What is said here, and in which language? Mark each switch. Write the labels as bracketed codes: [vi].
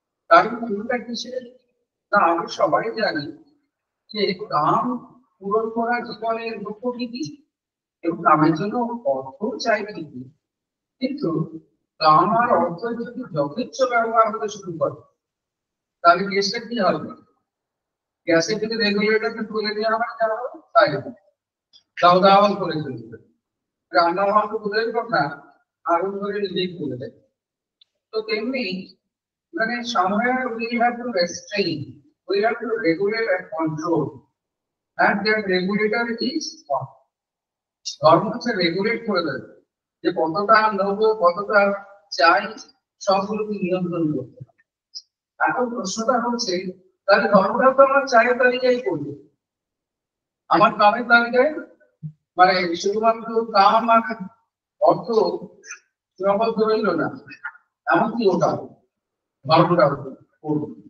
[bn] কারণ টুলটা কিসের না আমরা সবাই জানি যে কাম পূরণ করা জীবনের লক্ষ্য কি, এবং কামের জন্য অর্থ চাই ঠিকই, কিন্তু কাম আর অর্থ যদি যথেচ্ছ ব্যবহার হতে শুরু করে তাহলে কেসটা কি হবে? গ্যাসের থেকে রেগুলেটরকে তুলে দেওয়া হয়, যা হবে তাই দাও দাও করে চলবে। রান্না হওয়া তো দূরের কথা, আগুন ধরে নিজেই তুলে দেয়। তো তেমনি মানে [en] somewhere we have to restrain, we have to regulate and control, and that regulator is God. [bn] ধর্ম হচ্ছে রেগুলেট করে দেয় যে কতটা নেবো, কতটা চাই, সবগুলোকে নিয়ন্ত্রণ করতে। এখন প্রশ্নটা হচ্ছে তাহলে ধর্মটা তো আমার চায়ের তালিকায় করবে, আমার কামের তালিকায় মানে শুধুমাত্র কাম আর অর্থ সীমাবদ্ধ রইল না, এমনকি ওটা ধর্মটা করবো।